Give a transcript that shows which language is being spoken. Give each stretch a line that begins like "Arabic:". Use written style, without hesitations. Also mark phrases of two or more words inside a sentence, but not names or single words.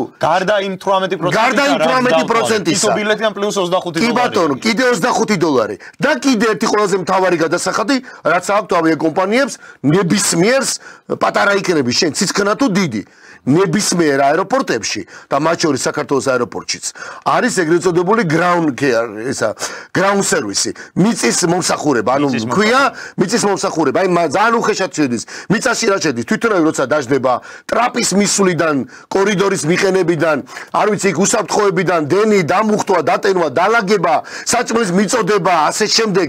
Georgian: გარდა იმ 18%-ისა. ბილეთიდან პლუს $25. კი ბატონო, კიდე $25 და კიდე ერთი ყველაზე მთავარი გადასახადი, რაც აქვთ ავიაკომპანიებს, ნებისმიერს პატარა იქნები შენ ცისქნა თუ დიდი. ნებისმიერ აეროპორტებში და მათ შორის საქართველოს აეროპორტშიც არის ეგრეთ წოდებული
English: ground care,
Georgian: ესა
English: ground service,
Georgian: მიწის მომსახურება, ანუ ქვია მიწის მომსახურება, აი ძალიან უხეშად შედის. მიწაში რა შედის? თვითონავი როცა დაждდება ტრაპის მისვლიდან, კორიდორის მიყენებიდან, არ ვიცი, უსაფრთხოებიდან, დენი, დამუხტვა, დატენვა, დალაგება, საჭმლის მიწოდება, ასე შემდეგ.